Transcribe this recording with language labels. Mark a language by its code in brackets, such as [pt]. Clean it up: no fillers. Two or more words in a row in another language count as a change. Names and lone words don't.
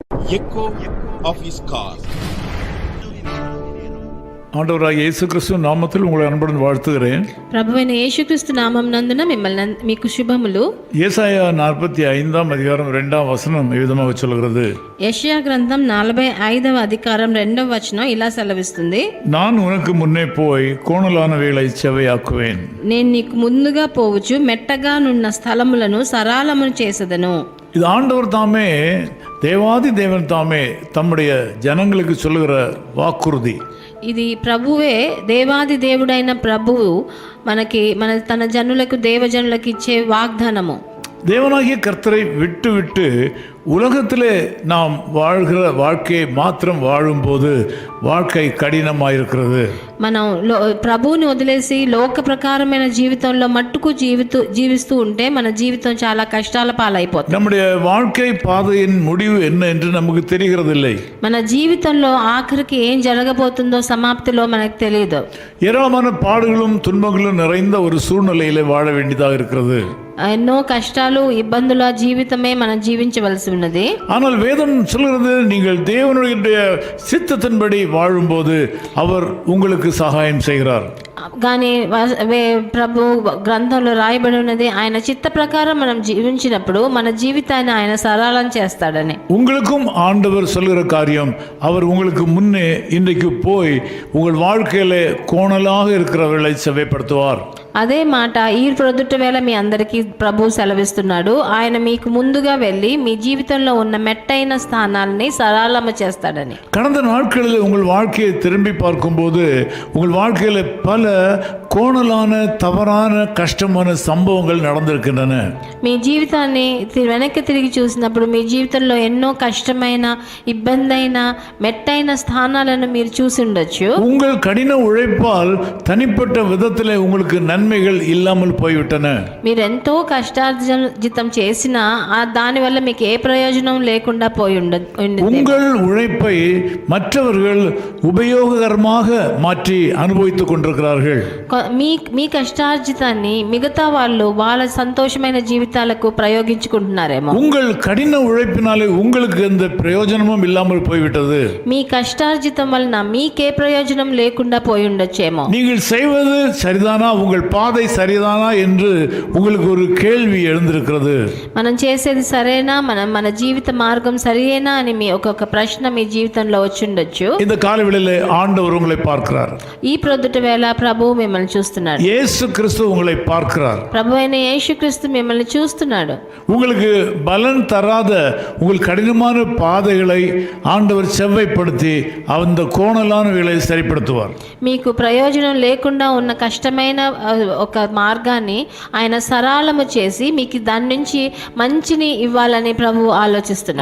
[en] echo of his call. [ta] ஆண்டவராகிய இயேசு கிறிஸ்து நாமத்தில் உங்களை அன்புடன் வாழ்த்துகிறேன். [te] ప్రభువైన యేసుక్రీస్తు నామం నందున మిమ్మల్ని మీకు శుభములు. [ta] ஏசாயா 45ஆம் அதிகாரம் 2ஆம் வசனம் [te] ఈ విధంగా [ta] சொல்கிறது. [te] యెషయా గ్రంథం 45వ అధికారం 2వ వచనం ఇలా సెలవిస్తుంది. [ta] நான் உனக்கு முன்னே போய் கோணலானவைகளை செவ்வையாக்குவேன். [te] నేను నీకు ముందుగా పోవచ్చు మెట్టగా నున్న స్థలములను సరాలమును చేసెదను. [ta] இது ஆண்டவர் தாமே, தேவாதி தேவன் தாமே தம்முடைய ஜனங்களுக்கு சொல்லுகிற வாக்குறுதி. [te] ఇది ప్రభువే, దేవాది దేవుడైన ప్రభువు తన జనులకు దేవజనులకు ఇచ్చే వాగ్దానము. [ta] தேவனாகிய கர்த்தரை விட்டு விட்டு உலகத்திலே நாம் வாழ்கிற வாழ்க்கையை மாத்திரம் வாழும்போது வாழ்க்கை கடினமாயிருக்கிறது. [te] మనం ప్రభువుని వదిలేసి లోక ప్రకారమైన జీవితంలో మట్టుకు జీవిస్తూ ఉంటే మన జీవితం చాలా కష్టాల పాలైపోతుంది. [ta] நம்முடைய வாழ்க்கை பாதையின் முடிவு என்ன என்று நமக்கு தெரிகிறதில்லை. [te] మన జీవితంలో ఆఖరికి ఏం జరగబోతుందో సమాప్తిలో మనకు తెలియదు. [ta] ஏராளமான பாடுகளும் துன்பங்களும் நிறைந்த ஒரு சூழ்நிலையிலே வாழ வேண்டியதாக இருக்கிறது. [te] ఎన్నో కష్టాలు ఇబ్బందుల జీవితమే మనం జీవించవలసి ఉన్నది. [ta] ஆனால் வேதம் சொல்கிறது, நீங்கள் தேவனுடைய சித்தத்தின்படி வாழும்போது அவர் உங்களுக்கு சகாயம் செய்கிறார். [te] కానీ ప్రభు గ్రంథంలో రాయబడి ఉన్నది, ఆయన చిత్త ప్రకారం మనం జీవించినప్పుడు మన జీవితాన్ని ఆయన సరళం చేస్తాడని. [ta] உங்களுக்கும் ஆண்டவர் சொல்கிற காரியம், அவர் உங்களுக்கு முன்னே இன்றைக்கு போய் உங்கள் வாழ்க்கையில கோணலாக இருக்கிறவர்களை செவ்வைப்படுத்துவார். [te] అదే మాట ఈ ప్రొద్దుట వేళ మీ అందరికీ ప్రభు సెలవిస్తున్నాడు. ఆయన మీకు ముందుగా వెళ్ళి మీ జీవితంలో ఉన్న మెట్టైన స్థానాలని సరళము చేస్తాడని. [ta] கடந்த நாட்களில் உங்கள் வாழ்க்கையை திரும்பி பார்க்கும்போது உங்கள் வாழ்க்கையில பல கோணலான தவறான கஷ்டமான சம்பவங்கள் நடந்திருக்கின்றன. [te] మీ జీవితాన్ని వెనక్కి తిరిగి చూసినప్పుడు మీ జీవితంలో ఎన్నో కష్టమైన ఇబ్బందైన మెట్టైన స్థానాలను మీరు చూసి ఉండొచ్చు. [ta] உங்கள் கடின உழைப்பால் தனிப்பட்ட விதத்திலே உங்களுக்கு நன்மைகள் இல்லாமல் போய்விட்டன. [te] మీరు ఎంతో కష్టార్జితం చేసినా దానివల్ల మీకు ఏ ప్రయోజనం లేకుండా పోయి ఉండదు. [ta] உங்கள் உழைப்பை மற்றவர்கள் உபயோககரமாக மாற்றி அனுபவித்துக் கொண்டிருக்கிறார்கள். [te] మీ కష్టార్జితాన్ని మిగతా వాళ్ళ సంతోషమైన జీవితాలకు ప్రయోగించుకుంటున్నారేమో. [ta] உங்கள் கடின உழைப்பினாலே உங்களுக்கு எந்த பிரயோஜனமும் இல்லாமல் போய்விட்டது. [te] మీ కష్టార్జితం వలన మీకే ప్రయోజనం లేకుండా పోయి ఉండొచ్చేమో. [ta] நீங்கள் செய்வது சரிதானா, உங்கள் பாதை சரிதானா என்று உங்களுக்கு ஒரு கேள்வி எழுந்திருக்கிறது. [te] మనం చేసేది సరేనా, మన జీవిత మార్గం సరియేనా అని మీ ఒక ప్రశ్న మీ జీవితంలో వచ్చి ఉండొచ్చు. [ta] இந்த காலவெளியிலே ஆண்டவர் உங்களை பார்க்கிறார். [te] ఈ ప్రొద్దుట వేళ ప్రభు మిమ్మల్ని చూస్తున్నాడు. [ta] இயேசு கிறிஸ்து உங்களை பார்க்கிறார். [te] ప్రభు అయిన యేసుక్రీస్తు మిమ్మల్ని చూస్తున్నాడు. [ta] உங்களுக்கு பலன் தராத உங்கள் கடினமான பாதைகளை ஆண்டவர் செவ்வைப்படுத்தி அந்த கோணலானவைகளை சரிப்படுத்துவார். [te] మీకు ప్రయోజనం లేకుండా ఉన్న కష్టమైన ఒక మార్గాన్ని ఆయన సరళము చేసి మీకు దాని నుంచి మంచిని ఇవ్వాలని ప్రభు ఆలోచిస్తున్నారు.